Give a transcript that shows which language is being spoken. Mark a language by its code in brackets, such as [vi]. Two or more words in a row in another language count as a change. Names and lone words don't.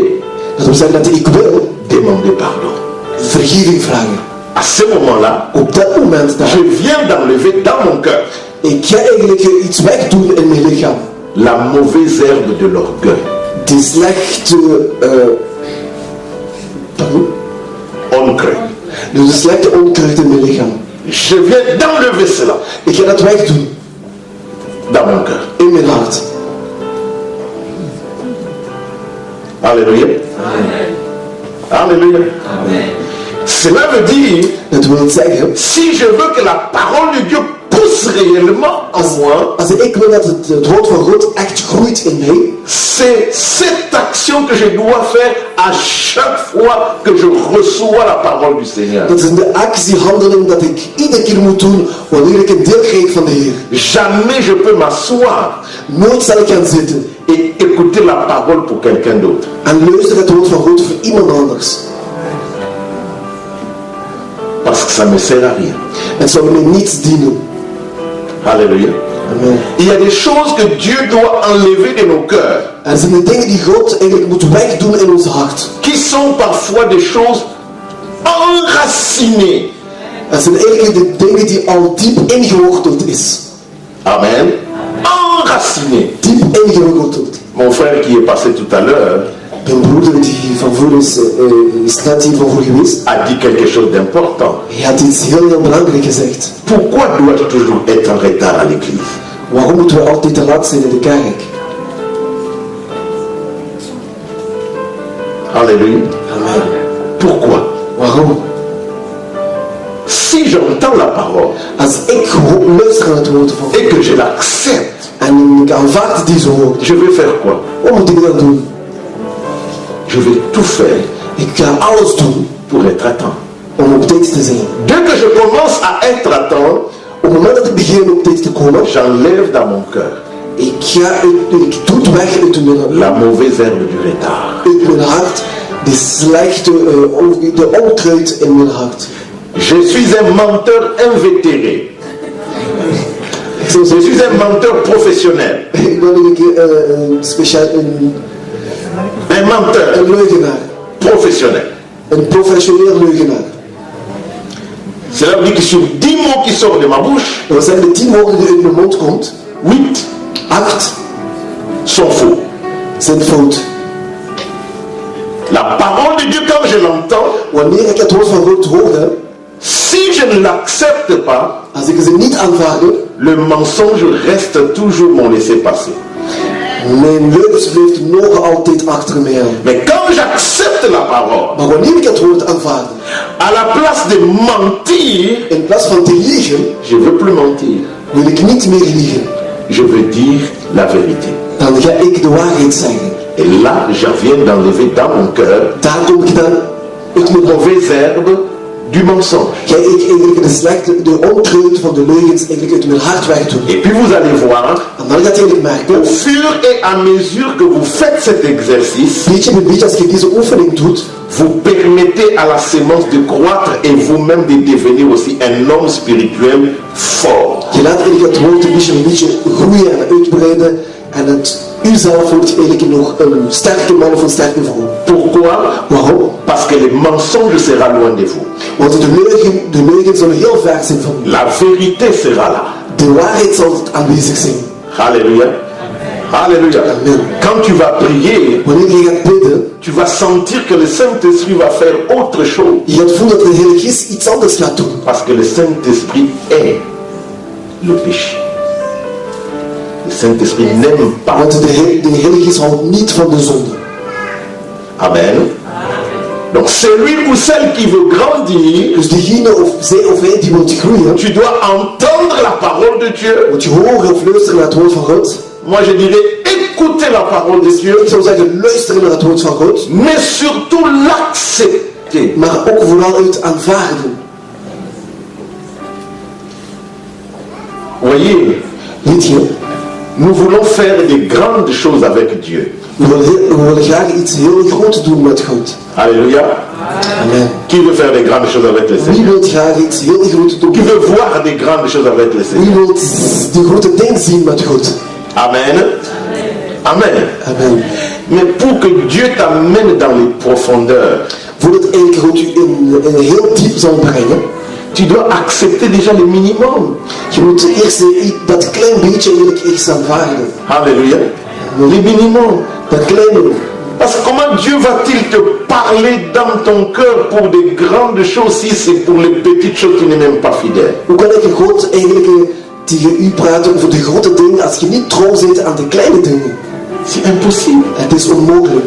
[nl] Dat wil zeggen dat ik wil [fr] demander pardon. [nl] vergeving vragen. [fr] À ce moment-là, [nl] Op dat moment daar, [fr] je viens d'enlever dans mon cœur [nl] ik ga eigenlijk iets wegdoen in mijn lichaam. [fr] la mauvaise herbe de l'orgueil. [nl] Die slechte, pardon? Onkruid. Dus de slechte onkruid in mijn lichaam. [fr] Je viens d'enlever cela [nl] Ik ga dat wegdoen [fr] dans mon cœur. [nl] in mijn hart. [fr] Alléluia. Alléluia. Cela veut dire, [nl] Dat wil zeggen, [fr] si je veux que la parole de Dieu pousse réellement en moi, [nl] als ik wil dat het woord van God echt groeit in mij, [fr] c'est cette action que je dois faire à chaque fois que je reçois la parole du Seigneur. [nl] dat is de actiehandeling dat ik iedere keer moet doen wanneer ik een deel krijg van de Heer. [fr] Jamais je peux m'asseoir [nl] Nooit zal ik gaan zitten [fr] et écouter la parole pour quelqu'un d'autre. [nl] en luisteren het woord van God voor iemand anders. [fr] Parce que ça ne me sert à rien. [nl] Het zal mij niets dienen. [fr] Alléluia. [nl] Amen. [fr] Il y a des choses que Dieu doit enlever de nos cœurs, [nl] Er zijn de dingen die God eigenlijk moet wegdoen in ons hart. [fr] qui sont parfois des choses enracinées. [nl] Er zijn eigenlijk de dingen die al diep ingeworteld is. [fr] Amen. Enracinées. [nl] Diep ingeworteld. [fr] Mon frère qui est passé tout à l'heure [nl] Mijn broeder die van voor is net hier van voor geweest. [fr] a dit quelque chose d'important. [nl] Hij had iets heel belangrijk gezegd. [fr] Pourquoi dois-je toujours être en retard à l'église? [nl] Waarom moeten we altijd te laat zijn in de kerk? [fr] Alléluia. [nl] Amen. [fr] Pourquoi? [nl] Waarom? [fr] Si j'entends la parole [nl] Als ik luister naar het woord van God [fr] et que je l'accepte, [nl] en ik aanvaard deze woorden. [fr] je vais faire quoi? [nl] Wat moet ik dan doen? [fr] Je vais tout faire [nl] Ik ga alles doen [fr] pour être à temps. [nl] om op tijd te zijn. [fr] Dès que je commence à être à temps, [nl] Op het moment dat ik begin op tijd te komen, [fr] j'enlève dans mon cœur [nl] ik doe het weg uit mijn, [fr] la mauvaise herbe du retard. [nl] uit mijn hart, de slechte, de onkruid in mijn hart. [fr] Je suis un menteur invétéré. Je suis un menteur professionnel. [nl] Ik ben een menteur een leugenaar. professionnel. Een professioneel leugenaar. [fr] Cela veut dire que sur 10 mots qui sortent de ma bouche, [nl] Dat zijn de 10 woorden die uit mijn mond komt. [fr] 8 sont faux. [nl] zijn fout. [fr] La parole de Dieu, quand je l'entends, [nl] Wanneer ik het woord van God hoor, [fr] si je ne l'accepte pas, [nl] als ik ze niet aanvaard, [fr] le mensonge reste toujours mon laissez-passer. [nl] mijn leugens blijft nog altijd achter mij aan. [fr] Mais quand j'accepte la parole, [nl] Maar wanneer ik het woord aanvaard, [fr] à la place de mentir, [nl] in plaats van te liegen, [fr] je ne veux plus mentir. [nl] wil ik niet meer liegen. [fr] Je veux dire la vérité. [nl] Dan ga ik de waarheid zeggen. [fr] Et là, je viens d'enlever dans mon cœur [nl] Daar kom ik dan uit [fr] une [nl] mijn [fr] mauvaise herbe du mensonge. [nl] ga ik eigenlijk de onkruid van de leugens eigenlijk uit mijn hart wegdoen. [fr] Et puis vous allez voir, [nl] En dan gaat je eigenlijk merken, [fr] au fur et à mesure que vous faites cet exercice, [nl] beetje bij beetje als je deze oefening doet, [fr] vous permettez à la sémence de croître et vous-même de devenir aussi un homme spirituel fort. [nl] je laat eigenlijk het woord een beetje groeien en uitbreiden. En het uzelf wordt eigenlijk nog een sterke man of een sterke vrouw. [fr] Pourquoi? [nl] Waarom? [fr] Parce que le mensonge sera loin de vous. [nl] Want de leugen zullen heel ver zijn van u. [fr] La vérité sera là. [nl] De waarheid zal aanwezig zijn. [fr] Alléluia. Alléluia. [nl] Amen. [fr] Quand tu vas prier, [nl] Wanneer je gaat bidden, [fr] tu vas sentir que le Saint-Esprit va faire autre chose. [nl] je gaat voelen dat de Heilige Geest iets anders gaat doen. [fr] Parce que le Saint-Esprit est le péché. Le Saint-Esprit n'aime pas. [nl] Want de Heilige Geest houdt niet van de zonde. Amen. [fr] Donc celui ou celle qui veut grandir, [nl] Dus degene of zij of hij die wilt groeien, [fr] tu dois entendre la parole de Dieu. [nl] moet je horen of luisteren naar het woord van God. [fr] Moi je dirais écouter la parole de Dieu, [nl] Ik zou zeggen luisteren naar het woord van God, [fr] mais surtout l'accepter. [nl] maar ook vooral uit aanvaarden. [fr] Voyez, [nl] Weet je, [fr] nous voulons faire des grandes choses avec Dieu. [nl] we willen graag iets heel groots doen met God. [fr] Alléluia. [nl] Amen. [fr] Qui veut faire des grandes choses avec le [nl] Wie [fr] Seigneur? [nl] wil graag iets heel groots doen? [fr] Qui veut voir des grandes choses avec le Seigneur? [nl] Wie wil die grote dingen zien met God? [fr] Amen. Amen. [nl] Amen. [fr] Mais pour que Dieu t'amène dans les profondeurs, [nl] Voordat eigenlijk God u in heel diep zal brengen, [fr] tu dois accepter déjà le minimum. [nl] je moet eerst dat klein beetje eigenlijk eerst aanvaarden. [fr] Alléluia. Le minimum. [nl] Dat kleine. [fr] Parce que comment Dieu va-t-il te parler dans ton cœur pour des grandes choses si c'est pour les petites choses qui n'est même pas fidèle? [nl] Hoe kan ik God eigenlijk tegen u praten over de grote dingen als je niet trouw bent aan de kleine dingen? [fr] C'est impossible. [nl] Het is onmogelijk.